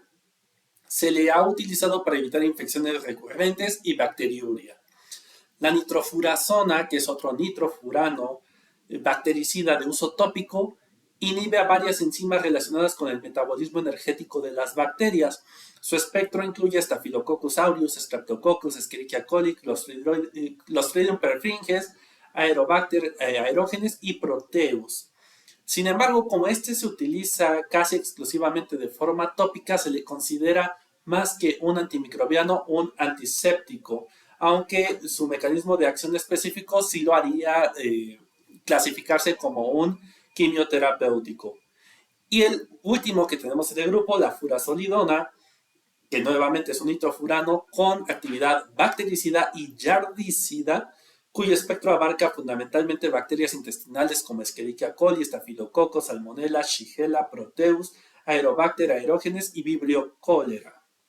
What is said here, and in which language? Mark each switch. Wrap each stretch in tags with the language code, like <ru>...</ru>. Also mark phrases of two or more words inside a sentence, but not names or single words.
<es>Se le ha utilizado para evitar infecciones recurrentes y bacteriuria. La nitrofurazona, que es otro nitrofurano bactericida de uso tópico, inhibe a varias enzimas relacionadas con el metabolismo energético de las bacterias. Su espectro incluye Staphylococcus aureus, Streptococcus, Escherichia coli, Clostridium perfringens, Aerobacter aerogenes y Proteus. Sin embargo, como este se utiliza casi exclusivamente de forma tópica, se le considera más que un antimicrobiano, un antiséptico, aunque su mecanismo de acción específico sí lo haría clasificarse como un quimioterapéutico. Y el último que tenemos en el grupo, la furazolidona, que nuevamente es un nitrofurano con actividad bactericida y yardicida, cuyo espectro abarca fundamentalmente bacterias intestinales como Escherichia coli, Staphylococcus, Salmonella, Shigella, Proteus, Aerobacter aerogenes y Vibrio cholera.</es>